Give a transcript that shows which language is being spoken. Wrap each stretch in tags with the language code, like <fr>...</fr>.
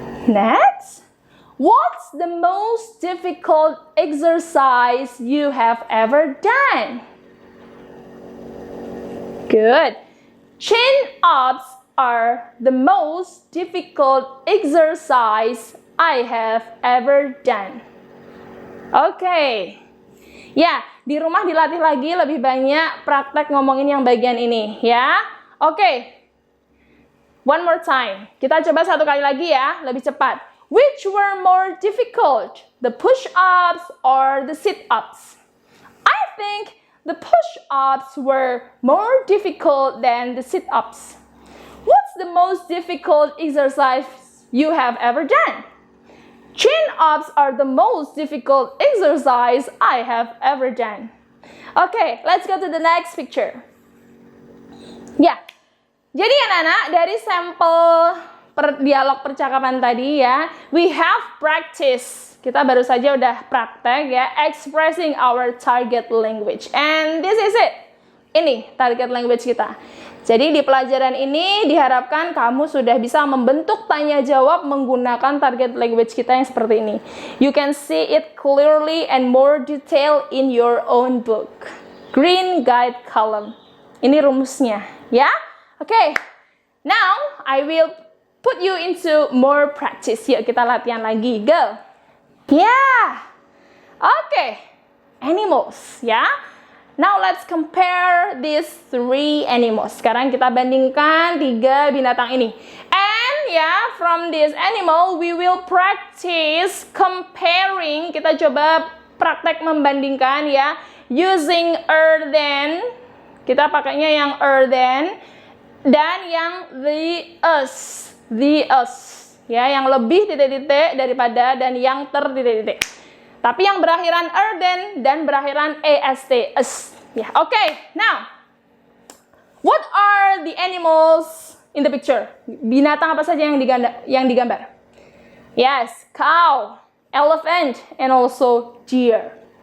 <en>Next, what's the most difficult exercise you have ever done? Good. Chin-ups are the most difficult exercise I have ever done. Okay.</en> <id>Ya, di rumah dilatih lagi lebih banyak praktek ngomongin yang bagian ini ya.</id> <en>Okay. One more time.</en> <id>Kita coba satu kali lagi ya, lebih cepat.</id> <en>Which were more difficult? The push-ups or the sit-ups? I think the push-ups were more difficult than the sit-ups. What's the most difficult exercise you have ever done? Chin-ups are the most difficult exercise I have ever done. Okay, let's go to the next picture.</en> <id>Ya, jadi anak-anak dari sampel dialog percakapan tadi ya.</id> <en>We have practice.</en> <id>Kita baru saja udah praktek ya,</id> <en>expressing our target language. And this is it.</en> <id>Ini target language kita. Jadi di pelajaran ini diharapkan kamu sudah bisa membentuk tanya jawab menggunakan target language kita yang seperti ini.</id> <en>You can see it clearly and more detail in your own book. Green guide column.</en> <id>Ini rumusnya, ya. Oke.</id> <en>Now I will put you into more practice.</en> <id>Yuk kita latihan lagi.</id> <en>Go. Yeah.</en> <id>Oke.</id> <en>Animals, ya. Now let's compare these 3 animals.</en> <id>Sekarang kita bandingkan 3 binatang ini.</id> <en>And ya, from this animal we will practice comparing.</en> <id>Kita coba praktek membandingkan ya,</id> <en>using er than.</en> <id>Kita pakainya yang er than dan yang the us. Ya, yang lebih titik-titik daripada dan yang titik-titik. Tapi yang berakhiran er dan berakhiran est, es. Ya, okay.</id> <en>Now, what are the animals in the picture?</en> <id>Binatang apa saja yang digambar?</id> <en>Yes, cow, elephant, and also deer.</en>